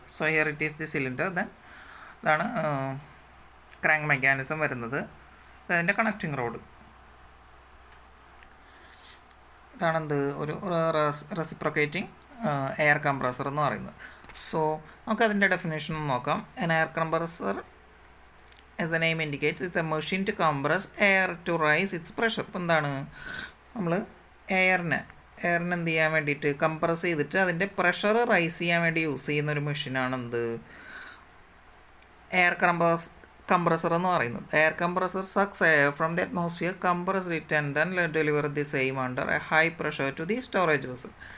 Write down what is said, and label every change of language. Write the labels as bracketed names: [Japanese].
[English] so here it is the cylinder, then [Malayalam] ഇതാണ് crank mechanism വരുന്നത്, അതിൻ്റെ [English] Connecting rod. [Malayalam] ഇതാണെന്ത് ഒരു റെസിപ്രോക്കേറ്റിംഗ് എയർ കംപ്രസർ എന്ന് പറയുന്നത്. സോ നമുക്കതിൻ്റെ ഡെഫിനേഷൻ നോക്കാം. [English] An air compressor as the name indicates it's a machine to compress air to rise its pressure. [Malayalam] ഇപ്പോൾ എന്താണ്, നമ്മൾ എയറിനെ എന്ത് ചെയ്യാൻ വേണ്ടിയിട്ട് കംപ്രസ് ചെയ്തിട്ട് അതിൻ്റെ പ്രഷർ റൈസ് ചെയ്യാൻ വേണ്ടി യൂസ് ചെയ്യുന്ന ഒരു മെഷീനാണ് എന്ത്, എയർ കംപ്രസർ എന്ന് പറയുന്നത്. [English] Air compressor sucks air from the atmosphere, compress it and then deliver the same under a high pressure to the storage vessel.